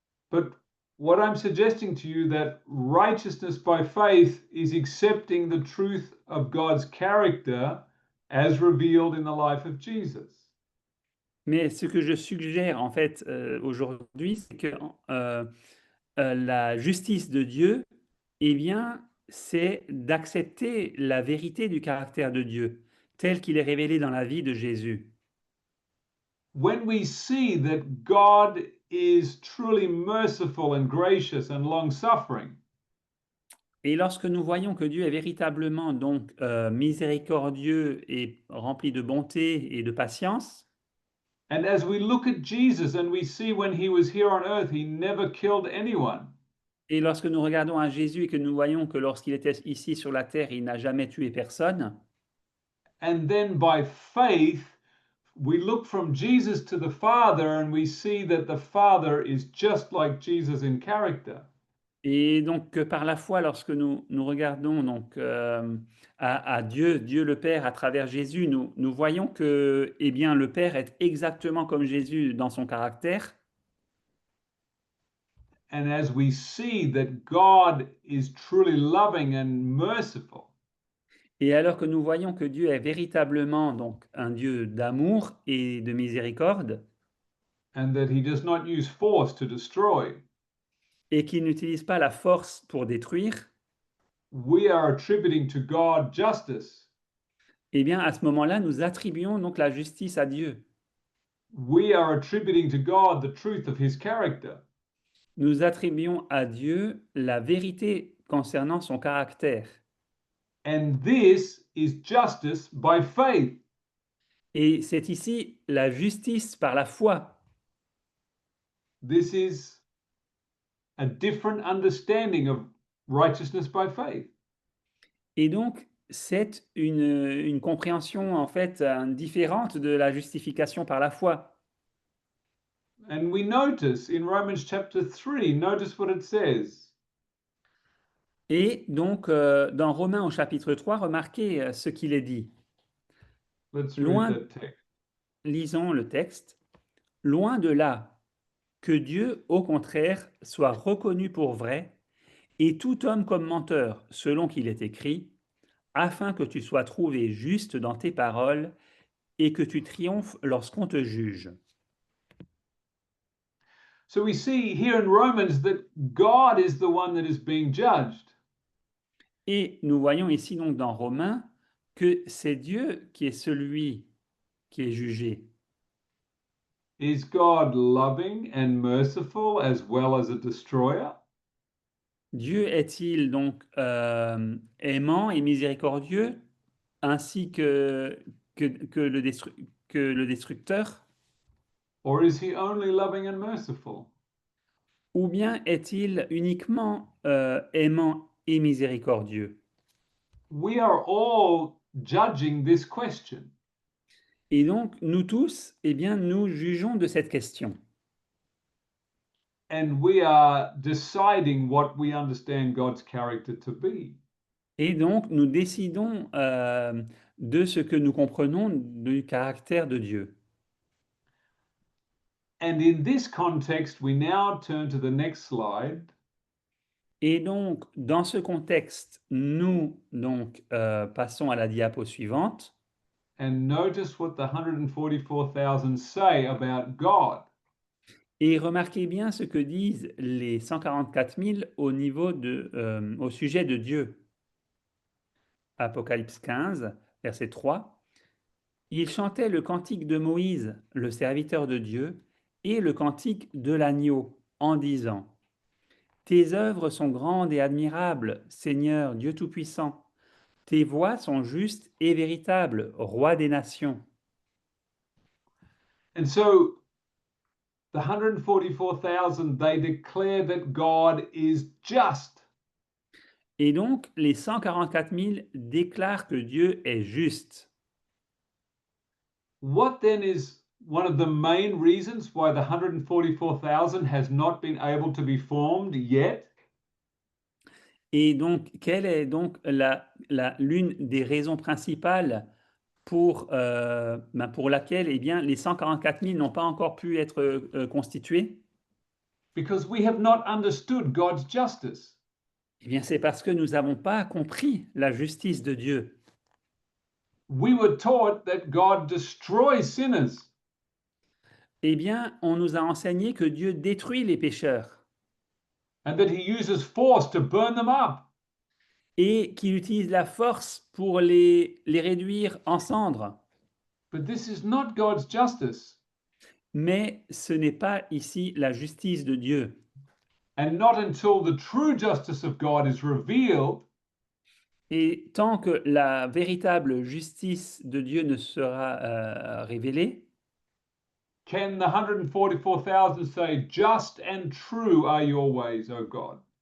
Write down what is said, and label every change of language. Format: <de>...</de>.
<en>But what I'm suggesting to you that righteousness by faith is accepting the truth of God's character as revealed in the life of Jesus.</en> <fr>Mais ce que je suggère en fait aujourd'hui, c'est que la justice de Dieu, eh bien, c'est d'accepter la vérité du caractère de Dieu, tel qu'il est révélé dans la vie de Jésus.</fr> <en>When we see that God is truly merciful and gracious and long-suffering,</en> <fr>Et lorsque nous voyons que Dieu est véritablement donc miséricordieux et rempli de bonté et de patience,</fr> <en>and as we look at Jesus and we see when he was here on earth, he never killed anyone.</en> <fr>et lorsque nous regardons à Jésus et que nous voyons que lorsqu'il était ici sur la terre, il n'a jamais tué personne,</fr> <en>And then by faith, we look from Jesus to the Father and we see that the Father is just like Jesus in character.</en> <fr>et donc par la foi, lorsque nous regardons donc à Dieu, Dieu le Père à travers Jésus, nous voyons que eh bien, le Père est exactement comme Jésus dans son caractère.</fr> <en>And as we see that God is truly loving and merciful,</en> <fr>Et alors que nous voyons que Dieu est véritablement donc un Dieu d'amour et de miséricorde,</fr> <en>and that he does not use force to destroy,</en> <fr>et qu'il n'utilise pas la force pour détruire,</fr> <en>we are attributing to God justice.</en> <fr>eh bien à ce moment-là, nous attribuons donc la justice à Dieu.</fr> <en>We are attributing to God the truth of his character.</en> <fr>Nous attribuons à Dieu la vérité concernant son caractère.</fr> <en>And this is justice by faith.</en> <fr>Et c'est ici la justice par la foi.</fr> <en>This is a different understanding of righteousness by faith.</en> <fr>Et donc, c'est une compréhension en fait différente de la justification par la foi.</fr> <en>And we notice in Romans chapter 3, notice what it says.</en> <fr>Et donc, dans Romains au chapitre 3, remarquez ce qu'il est dit.</fr> <en>Let's</en> <fr>Loin,</fr> <en>read that text.</en> <fr>lisons le texte. Loin de là que Dieu, au contraire, soit reconnu pour vrai, et tout homme comme menteur, selon qu'il est écrit, afin que tu sois trouvé juste dans tes paroles et que tu triomphes lorsqu'on te juge.</fr> <en>So we see here in Romans that God is the one that is being judged.</en> <fr>Et nous voyons ici donc dans Romains que c'est Dieu qui est celui qui est jugé.</fr> <en>Is God loving and merciful as well as a destroyer?</en> <fr>Dieu est-il donc aimant et miséricordieux ainsi que le destructeur?</fr> <en>Or is he only loving and merciful?</en> <fr>Ou bien est-il uniquement aimant et miséricordieux?</fr> <en>We are all judging this question.</en> <fr>Et donc, nous tous, eh bien, nous jugeons de cette question.</fr> <en>And we are deciding what we understand God's character to be.</en> <fr>Et donc, nous décidons de ce que nous comprenons du caractère de Dieu.</fr> <en>And in this context, we now turn to the next slide.</en> <fr>Et donc, dans ce contexte, nous donc, passons à la diapo suivante.</fr> <en>And notice what the 144,000 say about God.</en> <fr>Et remarquez bien ce que disent les 144 000 au sujet de Dieu. Apocalypse 15, verset 3. Ils chantaient le cantique de Moïse, le serviteur de Dieu, et le cantique de l'agneau, en disant: Tes œuvres sont grandes et admirables, Seigneur Dieu Tout-Puissant. Tes voies sont justes et véritables, Roi des nations.</fr> <en>And so the 144,000, they declare that God is just.</en> <fr>Et donc, les 144 000 déclarent que Dieu est juste.</fr> <en>What then is one of the main reasons why the 144,000 has not been able to be formed yet?</en> <fr>Et donc, quelle est donc l'une des raisons principales pour laquelle eh bien, les 144 000 n'ont pas encore pu être constitués?</fr> <en>Because we have not understood God's justice.</en> <fr>Eh bien, c'est parce que nous n'avons pas compris la justice de Dieu.</fr> <en>We were taught that God destroys sinners.</en> <fr>Eh bien, on nous a enseigné que Dieu détruit les pécheurs</fr> <en>and that he uses force to burn them up.</en> <fr>et qu'il utilise la force pour les réduire en cendres.</fr> <en>But this is not God's justice,</en> <fr>Mais ce n'est pas ici la justice de Dieu.</fr> <en>and not until the true justice of God is revealed</en> <fr>Et tant que la véritable justice de Dieu ne sera révélée,</fr> <en>can the 144,000 say, "Just and true are your ways, O God."</en>